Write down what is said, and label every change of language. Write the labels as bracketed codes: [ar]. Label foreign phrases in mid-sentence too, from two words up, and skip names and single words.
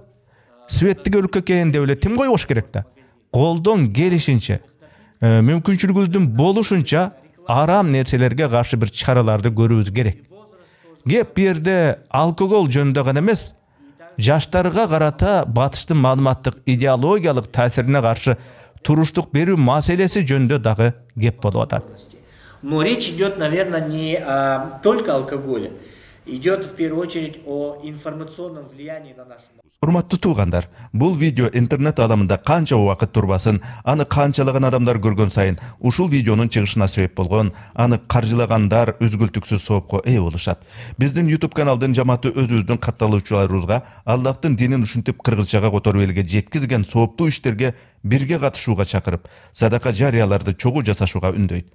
[ky] Светтик өлкө экен деп эле тим койбош керек да. Колдон келишинче, мүмкүнчүлүгүбүздүн болушунча арам нерселерге каршы бир чараларды көрүүбүз керек. Кеп бу жерде алкогол жөнүндө гана эмес, жаштарга карата батыштын маалыматтык идеологиялык таасирине каршы туруштук берүү маселеси жөнүндө дагы кеп болуп атат. [ru] Но речь идет, наверное, не только о алкоголе. Идет в первую очередь о информационном влиянии на нашу. [ky] Урматтуу туугандар, бул видео интернет аламында канча убакыт турбасын, аны канчалаган адамдар көргөн сайын ушул видеонун чыгышына себеп болгон, аны каржылагандар үзгүлтүксүз соопко ээ болушат. Биздин YouTube каналдын жамааты өзүбүздүн катталуучуларыбызга Аллахтын динин ушинтип кыргызчага которуп элге жеткизген сооптуу иштерге бирге катышууга чакырып, садака жарыяларды чогуу жасашууга үндөйт.